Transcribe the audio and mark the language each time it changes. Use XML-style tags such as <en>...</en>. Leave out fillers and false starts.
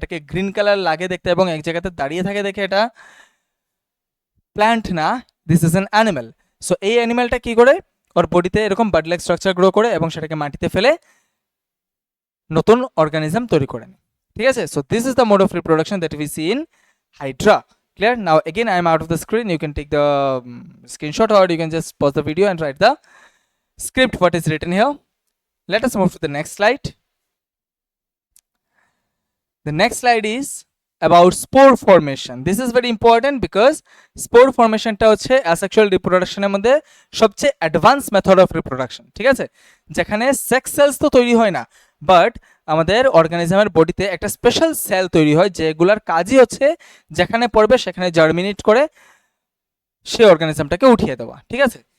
<bn>এটাকে green colour লাগে দেখতে এবং এক জায়গাতে দাঁড়িয়ে থাকে দেখে এটা প্ল্যান্ট না,</bn> <en>This is an animal.</en> <bn>So এই অ্যানিমেলটা কি করে, ওর বডিতে এরকম বাড লাইক স্ট্রাকচার গ্রো করে এবং সেটাকে মাটিতে ফেলে নতুন অর্গানিজম তৈরি করে নেয়, ঠিক আছে?</bn> <en>So this is the mode of reproduction that we see in hydra. Clear? Now again I am out of the screen. You can take the screenshot or you can just pause the video and write the script what is written here. Let us move to the next slide. The next slide is about spore formation. This is very important because spore formation</en> <bn>টা হচ্ছে</bn> <en>asexual reproduction</en> <bn>এর মধ্যে সবচেয়ে</bn> <en>advance method of reproduction,</en> <bn>ঠিক আছে? যেখানে sex sales তো তৈরি হয় না, বাট আমাদের অর্গানিজমের বডিতে একটা স্পেশাল সেল তৈরি হয় যেগুলোর কাজই হচ্ছে যেখানে পড়বে সেখানে জার্মিনেট করে সেই অর্গানিজমটাকে উঠিয়ে দেওয়া, ঠিক আছে?</bn>